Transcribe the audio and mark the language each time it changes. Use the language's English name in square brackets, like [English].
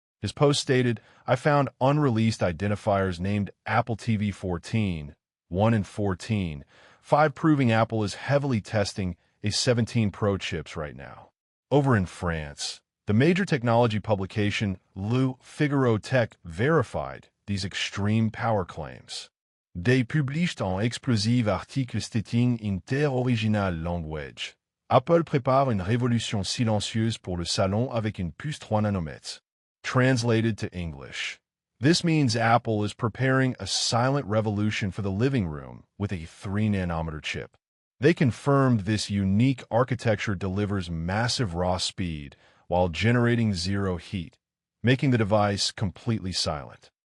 [English] His post stated, "I found unreleased identifiers named Apple TV 14, 1 and 14, 5 proving Apple is heavily testing A17 Pro chips right now." Over in France, the major technology publication Le Figaro Tech verified these extreme power claims. They published un explosive article stating in their original language, [French] Apple prépare une révolution silencieuse pour le salon avec une puce 3 nanomètres. [English] Translated to English, this means Apple is preparing a silent revolution for the living room with a 3-nanometer chip. They confirmed this unique architecture delivers massive raw speed while generating zero heat, making the device completely silent.